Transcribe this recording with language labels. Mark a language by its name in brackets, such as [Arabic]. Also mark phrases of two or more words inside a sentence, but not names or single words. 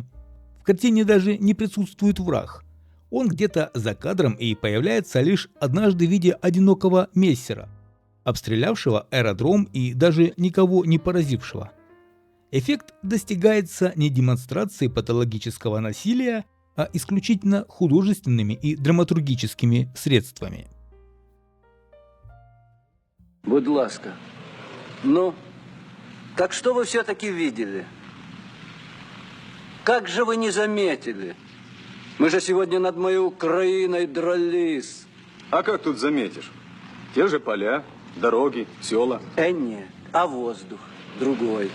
[Russian] В картине даже не присутствует враг. Он где-то за кадром и появляется лишь однажды в виде одинокого мессера, обстрелявшего аэродром и даже никого не поразившего. Эффект достигается не демонстрацией патологического насилия, а исключительно художественными и драматургическими средствами. [Ukrainian] Будь ласка. [Russian] Ну, так что вы все-таки видели? Как же вы не заметили? Мы же сегодня над моей Украиной дрались. А как тут заметишь? Те же поля, дороги, села. Нет, а воздух другой.